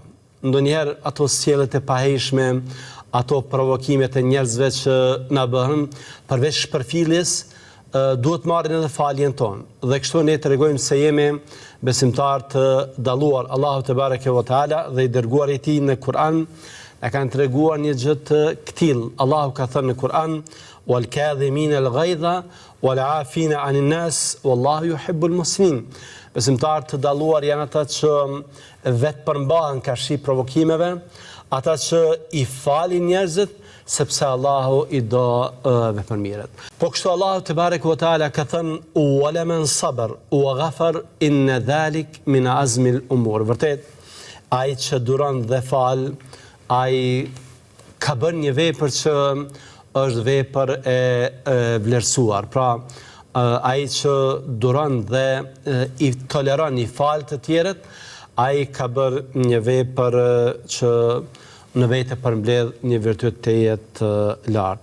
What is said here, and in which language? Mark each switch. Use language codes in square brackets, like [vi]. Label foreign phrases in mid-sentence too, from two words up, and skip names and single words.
[sq] Ndonjëherë ato sjelljet e paheshme, ato provokimet e njerëzve që na bëhen, përveç shpërfilljes, duhet marrin edhe faljen tonë. Dhe kështu ne tregojmë se jemi besimtar të dalluar. Allahu [ar] تبارك وتعالى [sq] dhe i dërguari i tij në Kur'an e kanë treguar një gjë të këtill. Allahu ka thënë në Kur'an: [ar] "والكاظمين الغيظ والعافين عن الناس والله يحب المسلمين." [sq] Besimtar të dalluar janë ata që vetë përmbahen kashi provokimeve, ata që i falin njerëzit, sepse Allahu i do vepërmirët. Po kështu Allahu [ar] تبارك وتعالى [sq] ka thënë: [ar] "ومن صبر وغفر إن ذلك من عزم الأمور." [sq] Vërtet, ai që duron dhe fal, ai ka bërë një vepër që është vepër e vlerësuar. Pra, ai që duron dhe i toleron, i fal të tjerët, ai ka bërë një vepër që në vete përmbledh një virtyt të jetë lartë.